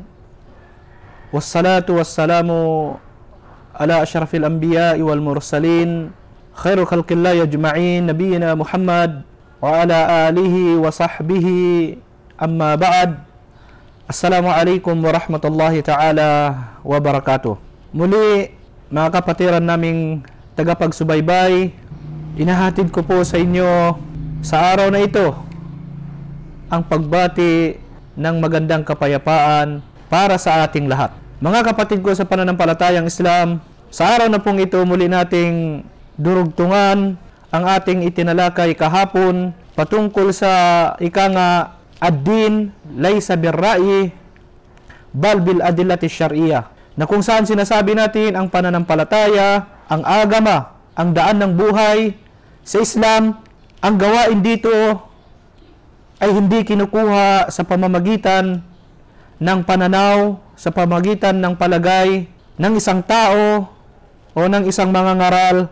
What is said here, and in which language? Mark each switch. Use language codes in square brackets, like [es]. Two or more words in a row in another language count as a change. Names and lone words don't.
[ar] والصلاة والسلام على أشرف الأنبياء والمرسلين خير خلق الله أجمعين نبينا محمد وعلى آله وصحبه، أما بعد. السلام عليكم ورحمة الله تعالى وبركاته. [tl] Muli mga kapatiran naming tagapagsubaybay, inahatid ko po sa inyo sa araw na ito ang pagbati ng magandang kapayapaan para sa ating lahat. Mga kapatid ko sa pananampalatayang Islam, sa araw na pong ito muli nating durugtungan ang ating itinalakay kahapon patungkol sa [ar] الدين ليس بالرأي بل بالأدلة الشرعية, [tl] na kung saan sinasabi natin ang pananampalataya, ang agama, ang daan ng buhay sa Islam, ang gawain dito ay hindi kinukuha sa pamamagitan ng pananaw, sa pamamagitan ng palagay ng isang tao o ng isang mangangaral.